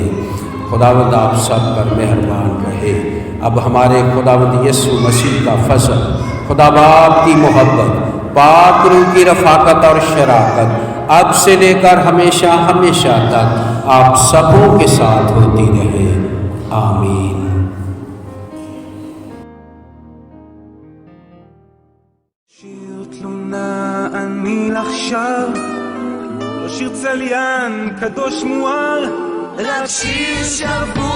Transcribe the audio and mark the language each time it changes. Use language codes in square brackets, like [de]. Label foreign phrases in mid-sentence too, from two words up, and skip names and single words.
[hi] खुदावंद आप सब पर मेहरबान रहे। अब हमारे खुदावंद यीशु मसीह का फज़ल, खुदा बाप की मोहब्बत, पाक रूह की रफ़ाकत और शराकत अब से लेकर हमेशा हमेशा तक आप सबों के साथ होती रहे। आमीन। [he] שיר תלונה אני עכשיו, לא שיר צליין קדוש מואר, רק שיר שווה